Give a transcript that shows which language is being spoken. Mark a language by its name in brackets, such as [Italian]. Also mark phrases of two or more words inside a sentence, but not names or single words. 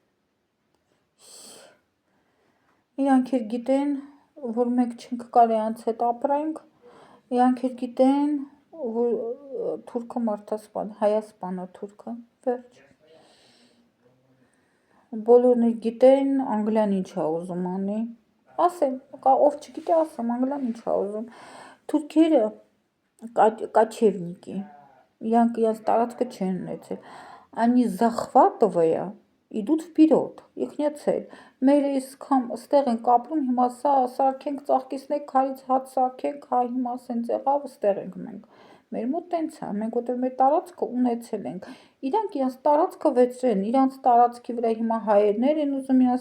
[Armenian] իրանք էլ գիտեն, որ մենք չենք կարի անց հետ ապրենք, իրանք էլ գիտեն, որ թուրքը մարդասպան, հայասպան է թուրքը, վերջ։ Բոլորն էլ գիտեն, Անգլիան ինչ ա ուզում անի, ասեմ, ով չգիտի ասեմ, Անգլիան ինչ ա ուզում, թուրքերը կաչևնիկի, իրանք իրենց տարածքը չեն ունեցել, [Russian] они захватывая идут вперед, их нет цель։ Մեր [Armenian] իսկամ ստեղ ենք ապրում, հիմա սա սարքենք, ծաղկեցնենք, քարից հաց սարքենք, հա հիմա սենց եղավ, ստեղ ենք մենք։ Մեր մոտ տենց է, մենք որտեղ մեր տարածքը ունեցել ենք։ Իրանք իրենց տարածքը վեցրեն, իրանց տարածքի վրա հիմա հայերներ են ուզում իրենց